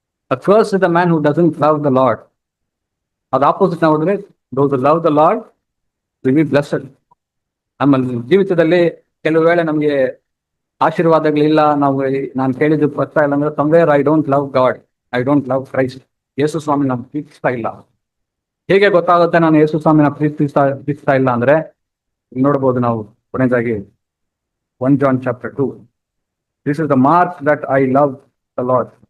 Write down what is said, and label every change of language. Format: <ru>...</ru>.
<en>A curse is the man who doesn't love the Lord.</en> <kn>ಅದು opposite ನಾವು ನೋಡಿದ್ರೆ,</kn> <en>those who love the Lord will be blessed.</en> <kn>ನಮ್ಮ ಜೀವಿತದಲ್ಲಿ ಕೆಲವು ವೇಳೆ ನಮ್ಗೆ ಆಶೀರ್ವಾದಗಳಿಲ್ಲ, ನಾನು ಕೇಳಿದ್ದು ಬರ್ತಾ ಇಲ್ಲ ಅಂದ್ರೆ</kn> <en>somewhere I don't love God, I don't love Christ.</en> <kn>ಯೇಸು ಸ್ವಾಮಿ ನಾನು ಪ್ರೀತಿಸ್ತಾ ಇಲ್ಲ. ಹೇಗೆ ಗೊತ್ತಾಗುತ್ತೆ ನಾನು ಯೇಸು ಸ್ವಾಮಿನ ಪ್ರೀತಿಸ್ತಾ ಇಲ್ಲ ಅಂದ್ರೆ, ನೋಡ್ಬೋದು ನಾವು ಕೊನೆಯದಾಗಿ 1 John chapter 2.</kn> <en>This is the mark that I love the Lord.</en>